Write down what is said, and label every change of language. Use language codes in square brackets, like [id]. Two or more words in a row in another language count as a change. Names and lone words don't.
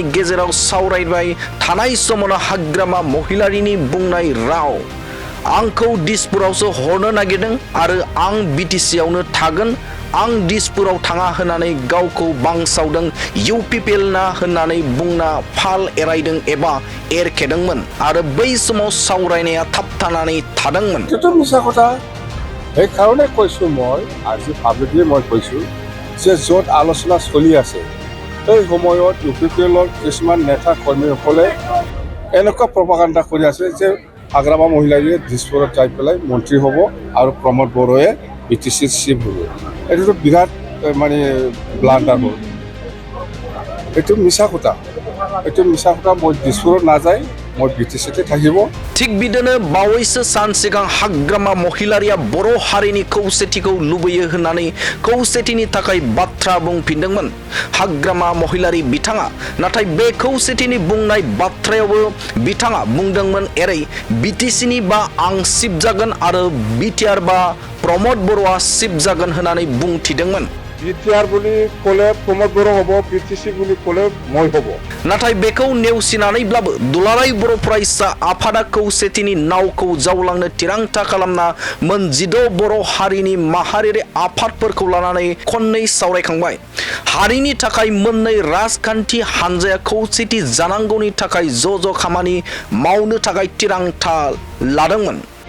[brx] गेजेराव सावरायबाय थानाय समावनो हाग्रामा महिलारिनि बुंनाय राव आंखौ दिसपुरावसो हरनो नागिरदों आरो आं बीटीसीआवनो थागोन, आं दिसपुराव थाङा होननानै गावखौ बांसावदों यूपीपीएल ना होननानै बुंना फाल एरायदों एबा एरखेदोंमोन आरो बै समाव सावरायनाया थाबथानानै थादोंमोन। [as] এই কাৰণে কৈছোঁ মই আজি পাব্লিকলি মই কৈছোঁ যে য'ত আলোচনা চলি আছে এই সময়ত यूपीपीएলৰ কিছুমান নেতা কৰ্মীসকলে এনেকুৱা প্ৰপাগাণ্ডা কৰি আছে যে হাগ্ৰামা মহিলাৰীয়ে দিছপুৰত যাই পেলাই মন্ত্ৰী হ'ব আৰু প্ৰমোদ বড়োৱে बीटीसीৰ চিফ হ'ব। এইটোতো বিৰাট মানে ব্লাণ্ডাৰ হ'ল। এইটো মিছা কথা। মই দিছপুৰত নাযায়, মই बीटीसीতে থাকিব। [brx] थिग बिदिनो बावैसो सान सिगां हाग्रामा महिलारिया बर' हारिनि खौसेथिखौ लुबैयो होननानै खौसेथिनि थाखाय बाथ्रा बुंफिनदोंमोन हाग्रामा महिलारि बिथाङा। नाथाय बे खौसेथिनि बुंनाय बाथ्रायावबो बिथाङा बुंदोंमोन एरै बीटीसीनि बा आं सिफ जागोन आरो बिटिआर बा प्रमोद बर'आ सिफ जागोन होननानै बुंथिदोंमोन। [as] बिटिआर বুলি ক'লে प्रमोद बर' হ'ব, बीटीसी বুলি ক'লে মই হ'ব। [brx] नाथाय बेखौ नेवसिनानैब्लाबो दुलाराय बर' फरायसा आफादा खौसेथिनि नावखौ जावलांनो थिरांथा खालामना मोन 16 बर' हारिनि माहारियारि आफादफोरखौ लानानै खननै सावरायखांबाय। हारिनि थाखाय मोननै राजखान्थि हान्जाया खौसेथि जानांगौनि थाखाय ज' खामानि मावनो थाखाय थिरांथा लादोंमोन।